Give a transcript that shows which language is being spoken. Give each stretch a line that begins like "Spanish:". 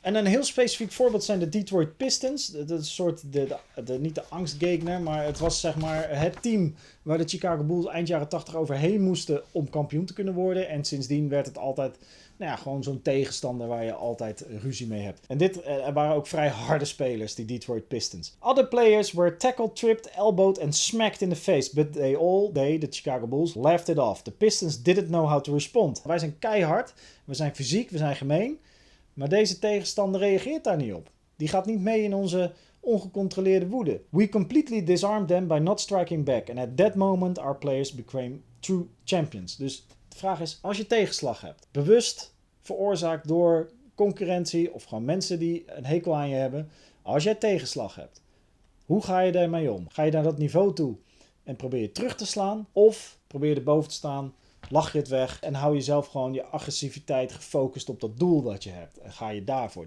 Dutch: En een heel specifiek voorbeeld zijn de Detroit Pistons. Dat is een soort, niet de angstgegner, maar het was zeg maar het team waar de Chicago Bulls eind jaren 80 overheen moesten om kampioen te kunnen worden. En sindsdien werd het altijd gewoon zo'n tegenstander waar je altijd ruzie mee hebt. En dit waren ook vrij harde spelers, die Detroit Pistons.
English: Other players were tackled, tripped, elbowed and smacked in the face. But the Chicago Bulls, laughed it off. The Pistons didn't know how to respond.
Dutch: Wij zijn keihard, we zijn fysiek, we zijn gemeen. Maar deze tegenstander reageert daar niet op. Die gaat niet mee in onze ongecontroleerde woede.
English: We completely disarmed them by not striking back. And at that moment our players became true champions.
Dutch: Dus de vraag is, als je tegenslag hebt, bewust veroorzaakt door concurrentie of gewoon mensen die een hekel aan je hebben. Als jij tegenslag hebt, hoe ga je daarmee om? Ga je naar dat niveau toe en probeer je terug te slaan? Of probeer je erboven te staan, lach je het weg en hou jezelf gewoon je agressiviteit gefocust op dat doel dat je hebt. En ga je daarvoor.